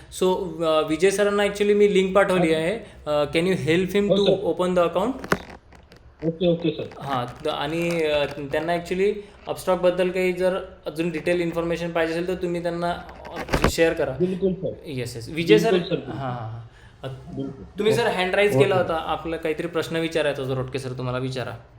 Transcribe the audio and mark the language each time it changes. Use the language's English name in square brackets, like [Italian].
[Marathi] So विजय सरांना actually मी link पाठवली आहे. [English] Can you help him to open the account? Okay sir. [Marathi] हां, आणि त्यांना ॲक्च्युली अपस्टॉकबद्दल काही जर अजून डिटेल इन्फॉर्मेशन पाहिजे असेल तर तुम्ही त्यांना शेअर करा. बिलकुल सर. [English] Yes. Vijay sir, [Marathi] बिलकुल सर. हां. तुम्ही सर हँड राईज केला होता, आपला काहीतरी प्रश्न विचारायचा होता रोडके सर, तुम्हाला विचारा.